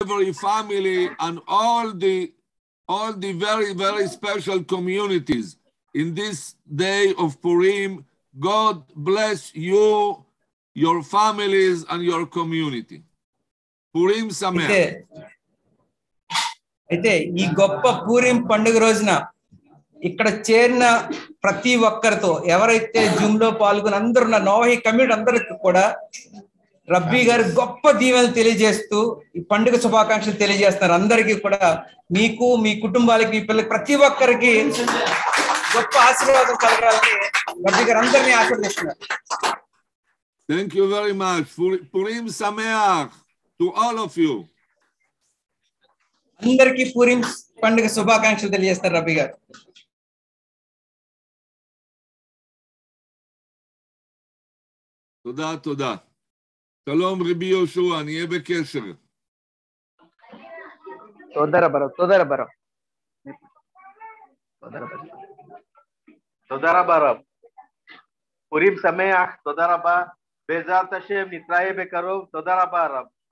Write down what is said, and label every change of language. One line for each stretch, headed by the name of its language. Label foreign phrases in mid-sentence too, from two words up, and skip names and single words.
English: every family and all the very, very special communities in this day of Purim. God bless you, your families, and your community.
Hebrew: פורים שמח.
Telugu: అయితే ఈ గొప్ప పూరిం పండుగ రోజున ఇక్కడ చేరిన ప్రతి ఒక్కరితో ఎవరైతే జూమ్ లో పాల్గొని అందరూ ఉన్న నోహి కమ్యూనిటీ అందరికి కూడా రబ్బీ గారు గొప్ప దీవెనలు తెలియజేస్తూ ఈ పండుగ శుభాకాంక్షలు తెలియజేస్తున్నారు. అందరికీ కూడా మీకు, మీ కుటుంబాలకి, మీ పిల్లలకి ప్రతి ఒక్కరికి గొప్ప ఆశీర్వాదం కలగాలని రబ్బీ గారు అందరినీ ఆశీర్వదిస్తున్నారు.
English: Thank you very much.
Hebrew: פורים שמח
English: to all of you.
Telugu: అందరికీ పూరిం పండుగ శుభాకాంక్షలు తెలియజేస్తారు రబ్బీ గారు.
Hebrew: תודה, תודה. שלום רבי יהושע, נהיה בקשר. תודה רבה. תודה רבה רב. פורים שמח, תודה רבה. בעזרת השם נתראה בקרוב. תודה רבה רב.